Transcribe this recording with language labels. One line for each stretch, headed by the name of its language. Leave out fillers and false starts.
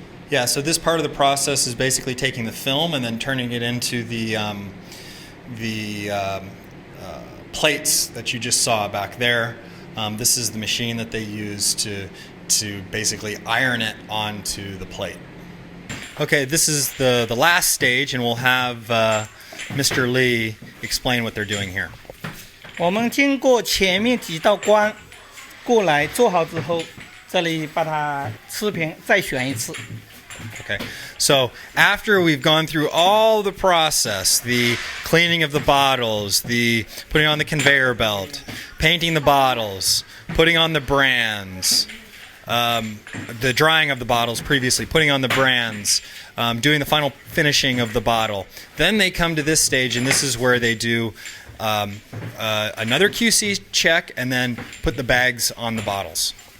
English: Yeah, so this part of the process is basically taking the film and then turning it into the plates that you just saw back there. This is the machine that they use to basically iron it onto the plate. Okay, this is the last stage, and we'll have Mr. Lee explain what they're doing here.
Chinese: 我们经过前面几道关过来做好之后，这里把它持平，再选一次。
English: Okay, so after we've gone through all the process, the cleaning of the bottles, the putting on the conveyor belt, painting the bottles, putting on the brands, the drying of the bottles previously, putting on the brands, doing the final finishing of the bottle, then they come to this stage, and this is where they do another QC check and then put the bags on the bottles.